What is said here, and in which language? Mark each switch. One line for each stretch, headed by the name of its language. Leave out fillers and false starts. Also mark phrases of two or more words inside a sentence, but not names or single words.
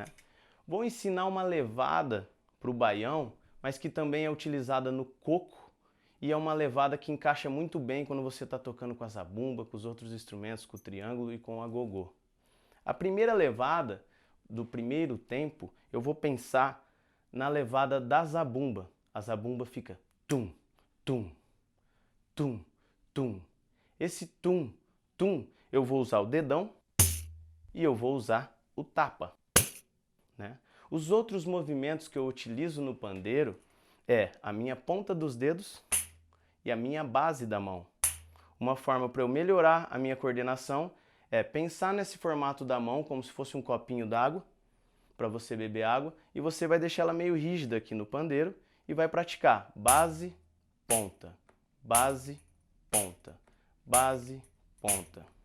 Portuguese: Vou ensinar uma levada para o baião, mas que também é utilizada no coco e é uma levada que encaixa muito bem quando você está tocando com a zabumba, com os outros instrumentos, com o triângulo e com o agogô. A primeira levada do primeiro tempo, eu vou pensar na levada da zabumba. A zabumba fica tum, tum, tum, tum. Esse tum, tum, eu vou usar o dedão e eu vou usar o tapa. Né? Os outros movimentos que eu utilizo no pandeiro é a minha ponta dos dedos e a minha base da mão. Uma forma para eu melhorar a minha coordenação é pensar nesse formato da mão como se fosse um copinho d'água para você beber água e você vai deixar ela meio rígida aqui no pandeiro e vai praticar base, ponta, base, ponta, base, ponta.